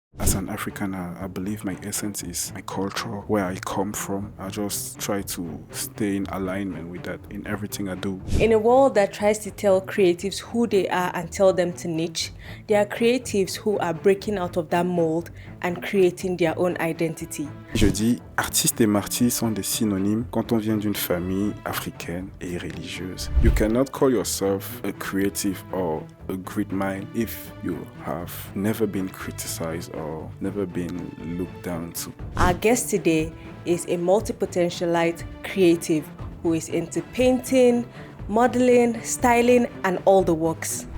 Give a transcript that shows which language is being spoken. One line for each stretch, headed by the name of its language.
English: as an African, I believe my essence is my culture, where I come from. I just try to stay in alignment with that in everything I do. In a world that tries to tell creatives who they are and tell them to niche, there are creatives who are breaking out of that mold and creating their own identity.
French: Je dis, artiste et martyr sont des synonymes quand on vient d'une famille africaine et religieuse.
English: You cannot call yourself a creative or a great mind if you have never been criticized or never been looked down to. Our guest today is a multi-potentialite creative who is into painting, modeling, styling, and all the works.